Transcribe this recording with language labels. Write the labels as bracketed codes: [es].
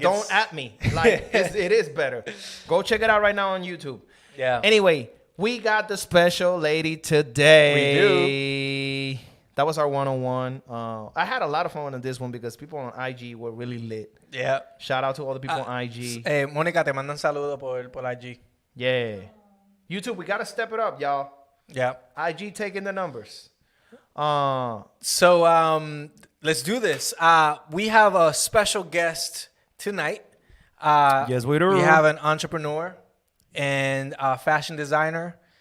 [en] Don't at me. Like it is better. Go check it out right now on YouTube. Yeah. Anyway, we got the special lady today. We do. That was our 101. I had a lot of fun on this one because people on IG were really lit. Yeah. Shout out to all the people on IG. [es] Mónica, te mandan saludos por IG. [en] Yeah. YouTube, we got to step it up, y'all. Yeah. IG taking the numbers. So let's do this. We have a special guest tonight. Yes, we do. We have an entrepreneur and a fashion designer.